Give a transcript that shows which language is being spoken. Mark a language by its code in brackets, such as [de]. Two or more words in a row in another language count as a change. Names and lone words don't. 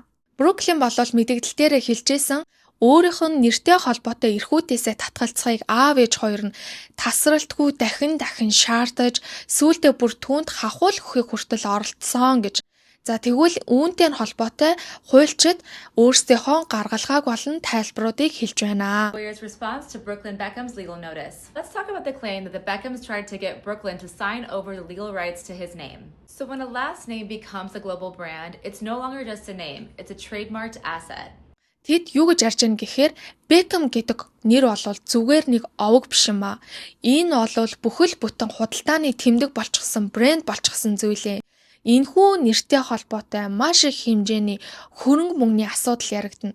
[mn] Бруклин бол мэдэгдэл дээрээ хэлжсэн өөрийнх нь нэртэй холбоотой эрхүүдээсээ татгалцахыг аав ээж хоёр нь тасралтгүй дахин шаардаж сүүлдээ бүр түүнд хахуул өгөхийг хүртэл оролдсон гэж. За тэгвэл үүнтэй холбоотой хуульчид өөрсдийнхөө гаргалгааг болон тайлбаруудыг хэлж байна. [en] Lawyer's response to Brooklyn Beckham's legal notice. Let's talk about the claim that the Beckhams tried to get Brooklyn to sign over the legal rights to his name. So when a last name becomes a global brand, it's no longer just a name, it's a trademarked asset. [mn] Тэд юу гэж ярьж байгаа гэхээр Beckham гэдэг нэр бол зүгээр нэг овог биш юм аа. Энэ бол бүхэл бүтэн худалдааны тэмдэг болчихсон брэнд болчихсон зүйлээ. Энэхүү нэртэй холбоотой маш их хэмжээний хөрөнгө мөнгөний асуудал яригдана.